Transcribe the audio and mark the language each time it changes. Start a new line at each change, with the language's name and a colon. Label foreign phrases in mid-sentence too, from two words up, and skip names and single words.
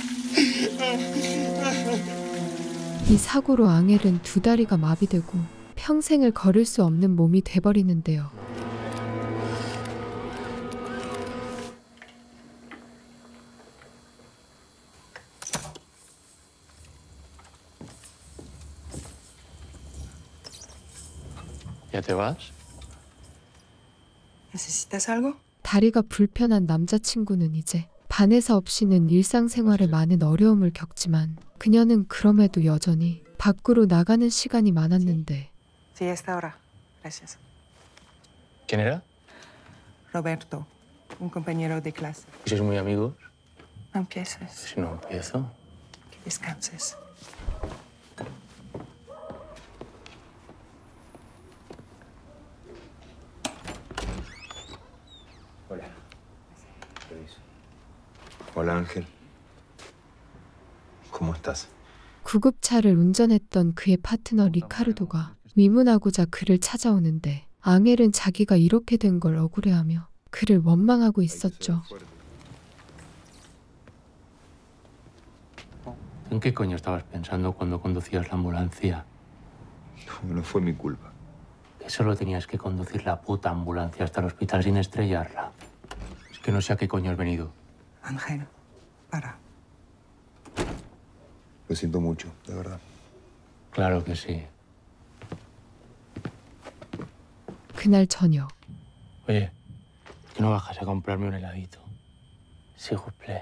Korean: 이 사고로 앙헬은 두 다리가 마비되고 평생을 걸을 수 없는 몸이 돼버리는데요.
Spanish: ¿Ya te vas? ¿Necesitas algo?
Korean: 다리가 불편한 남자친구는 이제 바네사 없이는 일상생활에 많은 어려움을 겪지만, 그녀는 그럼에도 여전히 밖으로 나가는 시간이 많았는데.
Spanish: Sí, hasta ahora. Gracias. ¿Quién era? Roberto, un compañero de clase. ¿Y sois muy amigos? No empieces. Si no empiezo. Que descanses. Hola. Hola, Ángel. ¿Cómo estás?
Korean: 구급차를 운전했던 그의 파트너 리카르도가 위문하고자 그를 찾아오는데, 앙헬은 자기가 이렇게 된 걸 억울해하며 그를 원망하고 있었죠.
Spanish: ¿En qué coño estabas pensando cuando conducías la ambulancia? No fue mi culpa. Que solo tenías que conducir la puta ambulancia hasta el hospital sin estrellarla. Es que no sé a qué coño has venido. Ángel, para. Lo siento mucho, de verdad. Claro que sí.
Korean: 그날 저녁
Spanish: Oye, que no bajas a comprarme un heladito.
French: S'il vous plaît.